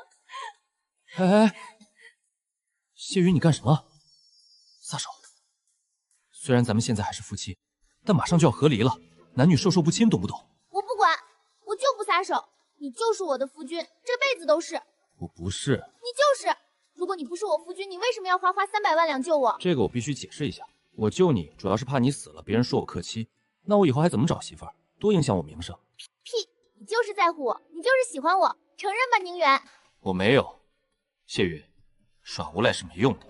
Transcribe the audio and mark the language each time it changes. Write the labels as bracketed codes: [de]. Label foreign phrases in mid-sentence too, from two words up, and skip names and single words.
[zh] 哎，謝雲，你幹什麼？撒手！雖然咱們現在還是夫妻，但馬上就要和離了，男女授受不親，懂不懂？我不管，我就不撒手。你就是我的夫君，這輩子都是。我不是。你就是。如果你不是我夫君，你為什麼要花300萬兩救我？這個我必須解釋一下。我救你主要是怕你死了，別人說我克妻，那我以後還怎麼找媳婦兒？多影響我名聲。屁！你就是在乎我，你就是喜歡我，承認吧，寧遠。我沒有。謝雲，耍無賴是沒用的。